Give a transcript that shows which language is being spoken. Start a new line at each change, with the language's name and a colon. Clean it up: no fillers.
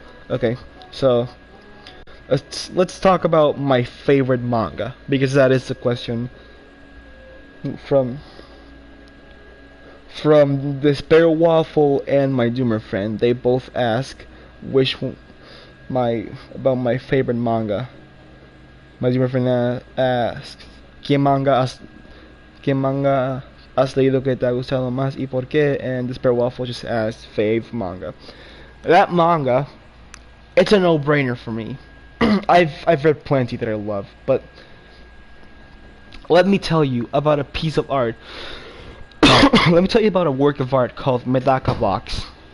English: Okay, so let's talk about my favorite manga, because that is the question from from Despair Waffle and my Doomer friend. They both ask my about my favorite manga. My Doomer friend asks
Spanish: ¿Qué manga has leído que te ha gustado más y por qué?
English: And Despair Waffle just asks fave manga. That manga, it's a no-brainer for me. I've read plenty that I love, but let me tell you about a piece of art. Let me tell you about a work of art called Medaka Box.